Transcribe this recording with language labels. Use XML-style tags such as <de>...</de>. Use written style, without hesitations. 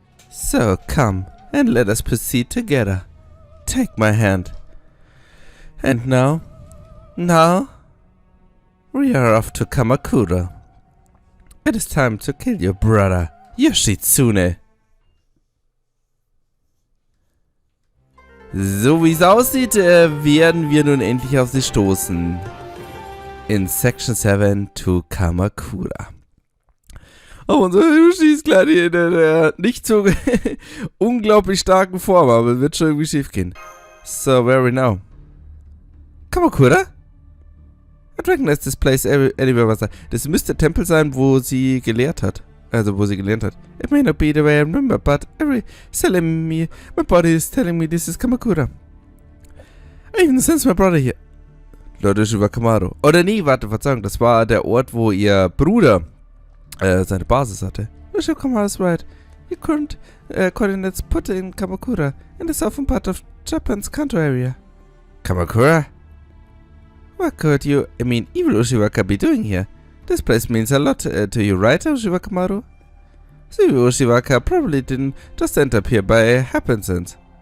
<en>So come and let us proceed together. Take my hand. And now we are off to Kamakura. It is time to kill your brother, Yoshitsune.</en> <de>So wie es aussieht, werden wir nun endlich auf sie stoßen. In Section 7 to Kamakura. Oh, unser Yoshi ist gerade in der nicht so unglaublich starken Form, aber wird schon irgendwie schief gehen.</de> <en>So, where are we now? Kamakura? I recognize this place anywhere was that.</en> <de>Das müsste der Tempel sein, wo sie gelehrt hat. Also, wo sie gelernt hat.</de> <en>It may not be the way I remember, but my body is telling me this is Kamakura. I even sense my brother here. Lord Uchiwa Kamaru.</en> <de>Oder nee, warte, Verzeihung, das war der Ort, wo ihr Bruder seine Basis hatte.</de> <en>Uchiwa Kamaru is right. Your current coordinates put in Kamakura, in the southern part of Japan's Kanto area. Kamakura? What could you, evil Uchiwaka be doing here? This place means a lot to you, right, Uchiwa Kamaru? So Uchiwaka probably didn't just end up here by happenstance.</en>